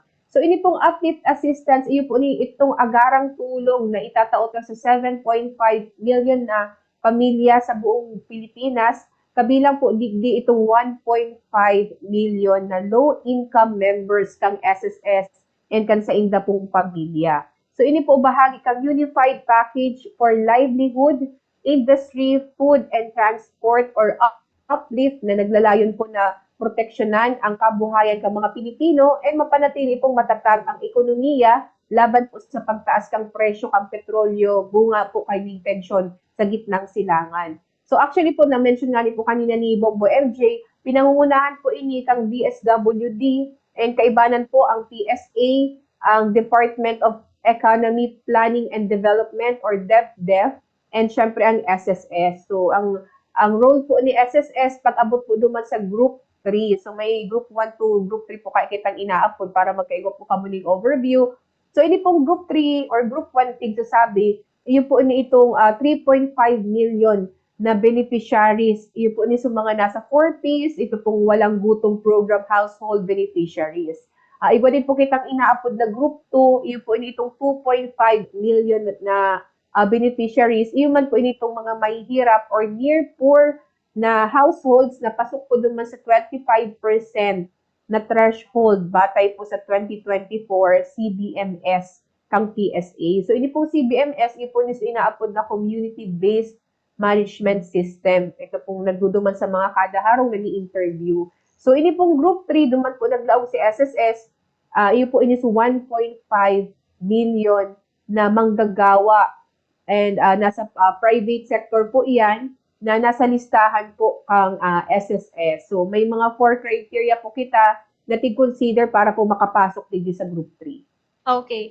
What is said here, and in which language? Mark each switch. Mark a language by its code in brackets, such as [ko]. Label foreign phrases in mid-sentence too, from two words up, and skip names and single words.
[bik] So ini pong [en] uplift assistance, [bik] iyo po ni itong agarang tulong na itataot sa 7.5 million na pamilya sa buong Pilipinas, kabilang po digdi itong 1.5 million na [en] low-income members [bik] kang SSS and kan sa inda pong pamilya. So ini po bahagi kang [en] unified package for livelihood, industry, food, and transport [bik] or uplift na naglalayon po na proteksyonan ang kabuhayan ng mga Pilipino and mapanatili pong matatag ang ekonomiya laban po sa pagtaas kang presyo ng petrolyo, bunga po kay tensyon sa gitnang silangan. So actually po, na-mention nga ni po kanina ni Bombo MJ, pinangungunahan po ini kang DSWD and kaibanan po ang PSA, ang Department of Economy, Planning and Development or DepDef, and syempre ang SSS. So ang role po ni SSS pag-abot po duman sa Group 3. So may Group 1 to Group 3 po kayo kitang inaapod para magkaigo po kamo ng overview. So ini pong Group 3 or Group 1 tigsasabi, iyo po ni itong 3.5 million na beneficiaries. Iyo po ni sa mga nasa 4Ps, ito pong walang gutong program household beneficiaries. Iba din po kitang inaapod na Group 2, iyo po ni itong 2.5 million na beneficiaries. Iyo man po itong mga mahihirap or [en] near poor [bik] na households na pasok po duman sa 25% na threshold batay po sa 2024 CBMS kang PSA. So ini pong CBMS, iyo po ni inaapod na [en] community-based management system. [bik] Ito pong nagduduman sa mga kadaharong nag-i-interview. So, ini pong Group 3, duman po naglaog si SSS, iyo po ini sa 1.5 million na manggagawa and nasa [en] private sector [bik] po iyan na nasa listahan po ang SSS. So, may mga 4 criteria po kita na tig-consider para po makapasok dito sa Group 3. Okay.